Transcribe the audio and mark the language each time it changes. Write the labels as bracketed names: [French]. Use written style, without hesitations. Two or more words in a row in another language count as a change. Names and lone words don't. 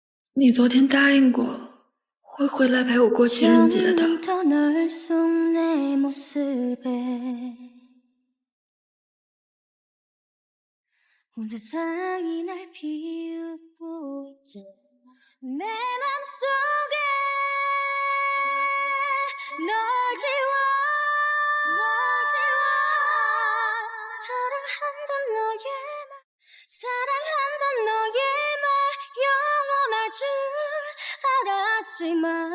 [Chinese] 你昨天答应过会回来陪我过情人节的。 [Korean] 혼자 사랑이 날 피우고 있잖아 내 맘속에 널 지워 사랑한단 너의 말 사랑한단 너의 말 영원할 줄 알았지만